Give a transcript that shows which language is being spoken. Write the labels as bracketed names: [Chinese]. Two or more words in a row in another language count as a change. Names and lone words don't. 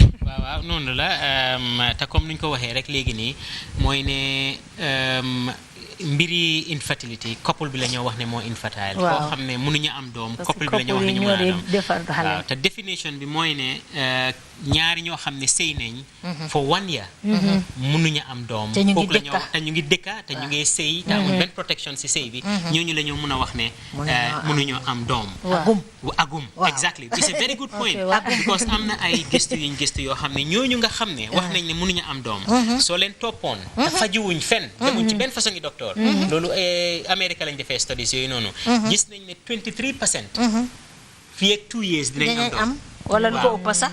[Wolof] waaw noonu la te comme nuñ ko waxee rek léegi nii mooy ne mbiri [English] infertility couple [Wolof] bi la ñoo wax ne moo infertile koo xam ne mënuñu am doom couple bi la ñoo wax ne ñu mën a am te definition bi mooy ne ñaari ñoo xam ne sëy nañ [English] for 1 year [Wolof] mënuñu am doom kooku la ñoo te ñu ngi dëkka te ñu ngi sëy te amul benn protection si sëy bi ñooñu la ñoo mën a wax ne mënuñu am doom agum [English] exactly it's a very good point because [Wolof] am na ay gëstu yuñ gëstu yoo xam ne ñooñu nga xam ne wax nañ ne mënuñu am doom soo leen toppoon te fajuwuñ fenn demuñ ci benn façon yi docteur loolu Amérique lañ defee studies yooyu noonu gis nañ ne 23% fii ak 2 years dinañ am doom wala lu ko ëpp sax